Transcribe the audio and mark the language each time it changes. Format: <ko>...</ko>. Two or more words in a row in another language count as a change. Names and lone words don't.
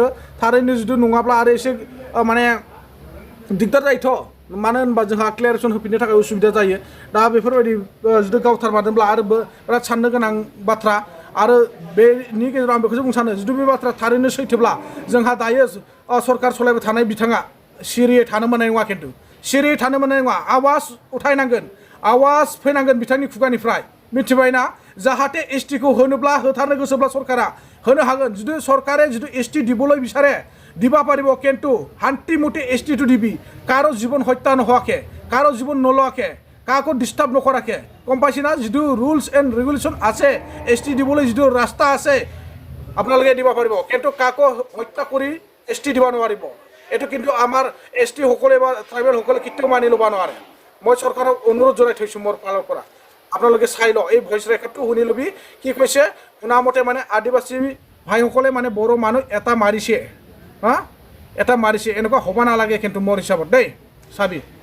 <brx>थारैनो जुदि नङाब्ला आरो एसे माने दिगदार जायोथ' मानो होनबा जोंहा क्लियारेसन होफिननो थाखाय उसुबिदा जायो दा बेफोरबायदि जुदि गावथारमारदोंब्ला आरो बिराद साननो गोनां बाथ्रा आरो बेनि गेजेराव आं बेखौसो बुंनो सानो जुदि बे बाथ्रा थारैनो सैथोब्ला जोंहा दायो सरकार सलायबाय थानाय बिथाङा सिरियै थानो मोननाय नङा खिन्थु सिरियै थानो मोननाय नङा आवाज उठायनांगोन आवाज फैनांगोन बिथांनि खुगानिफ्राय मिथिबायना जाहाथे STखौ होनोब्ला होथारनो गोसोब्ला सरकारा होनो हागोन जुदि सरकारे जुदि</brx> <as>ST দিবলৈ বিচাৰে দিব পাৰিব কিন্তু শান্তিমতে STটো দিবি কাৰো জীৱন হত্যা নোহোৱাকৈ কাৰো জীৱন নলোৱাকৈ কাকো ডিষ্টাৰ্ব নকৰাকৈ গম পাইছেনা যিটো</as> <en>rules and regulation</en> <as>আছে ST দিবলৈ যিটো ৰাস্তা আছে আপোনালোকে দিব পাৰিব কিন্তু কাকো হত্যা কৰি ST দিব নোৱাৰিব এইটো কিন্তু আমাৰ ST সকলে বা ট্ৰাইবেল সকলে কেতিয়াও মানি ল'ব নোৱাৰে মই চৰকাৰক অনুৰোধ জনাই থৈছোঁ মোৰ ফালৰ পৰা আপোনালোকে চাই লওক এই ভইচ ৰেকৰ্ডটো শুনি ল'বি কি কৈছে শুনা মতে মানে আদিবাসী ভাইসকলে মানে বড়ো মানুহ এটা মাৰিছে এটা মাৰিছে এনেকুৱা হ'ব নালাগে কিন্তু মোৰ হিচাপত দেই চাবি</as>